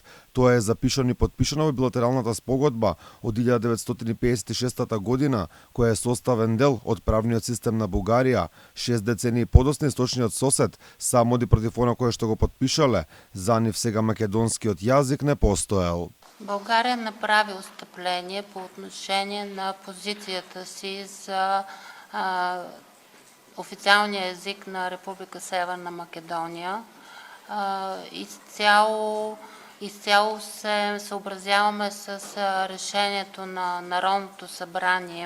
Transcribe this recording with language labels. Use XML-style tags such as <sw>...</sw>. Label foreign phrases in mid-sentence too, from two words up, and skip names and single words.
<mk>Тоа е запишано и подпишано во билатералната спогодба од 1956 година, која е составен дел од правниот систем на Бугарија. 6 децении подоцна источниот сосед сам оди против она кое што го подпишале. За нив сега македонскиот јазик не постоел.</mk> <bg>България направи отстъпление по отношение на позицията си за официалния език на Република Северна Македония. Изцяло се съобразяваме с решението на Народното събрание.</bg>